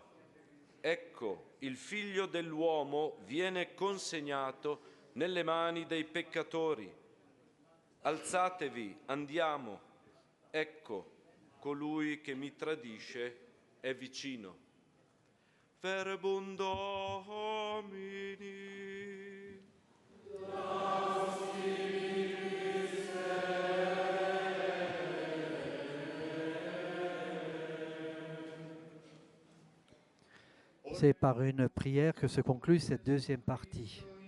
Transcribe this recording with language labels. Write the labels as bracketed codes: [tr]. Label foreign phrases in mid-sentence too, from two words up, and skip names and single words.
[it] Ecco, il Figlio dell'uomo viene consegnato nelle mani dei peccatori. Alzatevi, andiamo. Ecco, colui che mi tradisce è vicino. [la] Verbum Domini. [fr] C'est par une prière que se conclut cette deuxième partie.